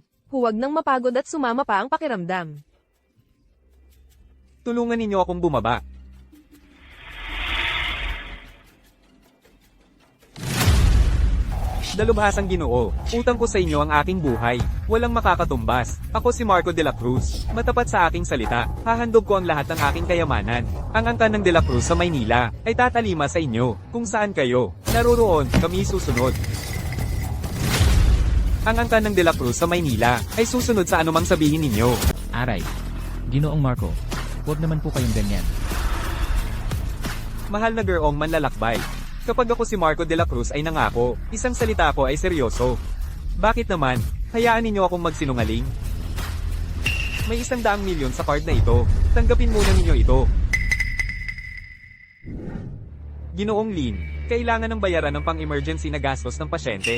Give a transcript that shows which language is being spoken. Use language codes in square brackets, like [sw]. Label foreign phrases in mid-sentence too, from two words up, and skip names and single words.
[tl] Huwag nang mapagod at sumama pa ang pakiramdam. Tulungan ninyo akong bumaba. Dalubhasang Ginoo, utang ko sa inyo ang aking buhay. Walang makakatumbas. Ako si Marco de la Cruz. Matapat sa aking salita, hahandog ko ang lahat ng aking kayamanan. Ang angkan ng de la Cruz sa Maynila ay tatalima sa inyo. Kung saan kayo naroroon, kami susunod. Ang angkan ng de la Cruz sa Maynila ay susunod sa anumang sabihin ninyo. Aray. Ginoong Marco, huwag naman po kayong ganyan. Mahal na gurong manlalakbay. Kapag ako si Marco de la Cruz ay nangako, isang salita ko ay seryoso. Bakit naman, hayaan ninyo akong magsinungaling? May 100 milyon sa card na ito. Tanggapin muna ninyo ito. Ginoong Lin, kailangan ng bayaran ng pang-emergency na gastos ng pasyente.